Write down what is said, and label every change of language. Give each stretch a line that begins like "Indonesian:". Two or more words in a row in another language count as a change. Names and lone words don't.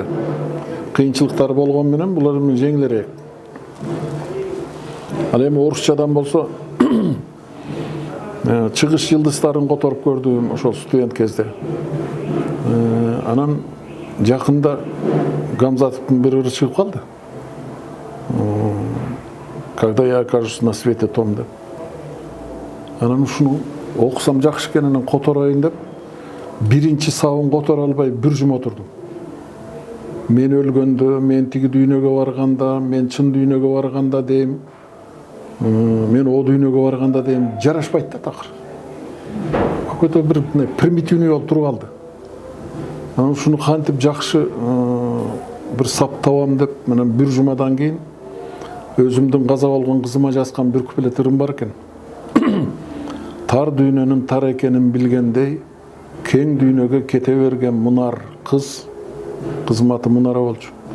Kyrgyz: Кыйынчылыктары болгон менен булар жеңилирээк. Ал эми орусчадан болсо чыгыш жылдыздарын которуп көрдүм ошол студент кезде. Анан жакында Гамзатовдун бир ыры чыгып калды.
Russian: Когда я окажусь на свете том деп.
Kyrgyz: Анан ушуну окусам жакшы экен, анан котороюн деп биринчи сабын котора албай бир жум отурдум. Мен өлгөндө, мен тиги дүйнөгө барганда, мен чын дүйнөгө барганда дейм, мен о дүйнөгө барганда дейм, жарашпайт да такыр. Какой-то бир примитивный болуп туруп калды. Анан ушуну кантип жакшы бир сап табам деп, менен бир жумадан кийин өзүмдүн каза болгон кызыма жазган бир куплет ырым бар экен. Тар дүйнөнүн тар экенин билгендей, кең дүйнөгө кете берген Мунар кыз, кызым аты Мунара болчу.